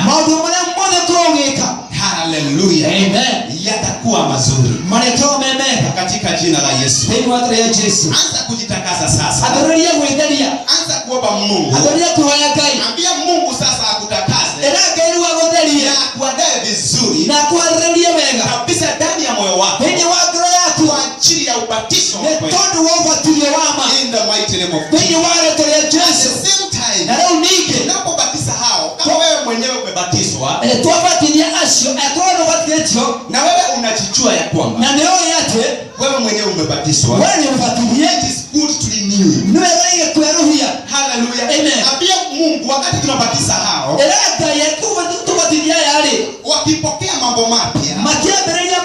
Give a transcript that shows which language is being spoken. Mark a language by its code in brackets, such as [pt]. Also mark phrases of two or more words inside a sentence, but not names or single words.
[ki] maũndũ marĩa mothe tũrogĩka Hallelujah. amen [sw] Yatakuwa mazuri [ki] marĩtwo me mega [sw] katika jina la Yesu. [ki] thĩinĩ wa rĩa Jesu [sw] Anza kujitakasa sasa, [ki] ambĩrĩria gwĩtheria [sw] anza kuomba Mungu, [ki] ambĩrĩria kũhoya Ngai [sw] ambia Mungu sasa akutakase [ki] ĩra Ngai rĩu agũtherie [sw] na akuandae vizuri [ki] na akũharĩrĩrie wega [sw] kabisa ndani ya moyo wako [ki] thĩinĩ wa ngoro yaku [sw] kwa ajili ya ubatizo [ki] nĩ tondũ wa ũbatithio wa ma [en] in the mighty name of [ki] thĩinĩ wa rĩtwa rĩa [en] At Jesu the same time, [ki] na rĩu ningĩ [sw] unapobatiza hao, kama wewe mwenyewe umebatizwa [ki] twabatithia acio akorwo ndũbatithĩtio [sw] na wewe unajijua ya kwamba [ki] na nĩũĩ atĩ [sw] wewe mwenyewe umebatizwa, [ki] we nĩ ũbatithie [en] it is good to renew you. [ki] nĩ wega igĩkwerũhia Hallelujah. Amen. [sw] Ambia Mungu wakati tunabatiza hao, [ki] ĩra Ngai tũbatithia aya-rĩ [sw] wakipokea mambo mapya, [ki] makĩambĩrĩria